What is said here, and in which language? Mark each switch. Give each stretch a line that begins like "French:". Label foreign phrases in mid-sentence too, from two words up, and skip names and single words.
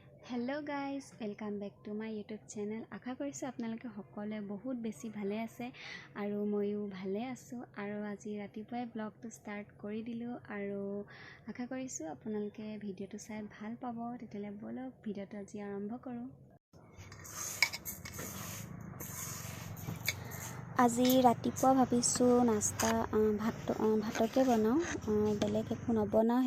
English: hello guys welcome back to my YouTube channel.
Assamese: आशा কৰিছোঁ আপোনালোকে সকলোৱে বহুত বেছি ভালে আছে আৰু ময়ো ভালে আছোঁ। আৰু আজি ৰাতিপুৱাই ব্লগটো ষ্টাৰ্ট কৰি দিলোঁ আৰু আশা কৰিছোঁ আপোনালোকে ভিডিঅ'টো চাই ভাল পাব। তেতিয়াহ'লে বলক ভিডিঅ'টো আজি আৰম্ভ কৰোঁ। আজি ৰাতিপুৱা ভাবিছোঁ নাস্তা ভাতকে বনাওঁ, বেলেগ একো নবনাওঁ।